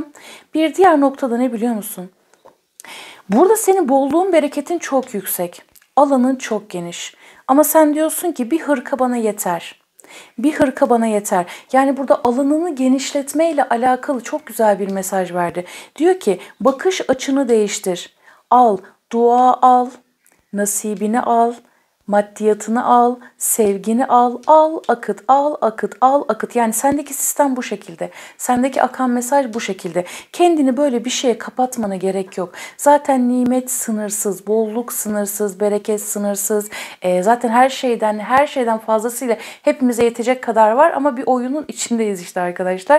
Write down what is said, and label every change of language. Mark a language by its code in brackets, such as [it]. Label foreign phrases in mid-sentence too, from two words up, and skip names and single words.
[tr] Bir diğer noktada ne biliyor musun? Burada senin bolluğun bereketin çok yüksek. Alanın çok geniş. Ama sen diyorsun ki bir hırka bana yeter. Bir hırka bana yeter. Yani burada alanını genişletmeyle alakalı çok güzel bir mesaj verdi. Diyor ki bakış açını değiştir. Al, dua al, nasibini al, maddiyatını al, sevgini al, al akıt, al akıt, al akıt. Yani sendeki sistem bu şekilde. Sendeki akan mesaj bu şekilde. Kendini böyle bir şeye kapatmana gerek yok. Zaten nimet sınırsız, bolluk sınırsız, bereket sınırsız. Zaten her şeyden fazlasıyla hepimize yetecek kadar var ama bir oyunun içindeyiz işte arkadaşlar.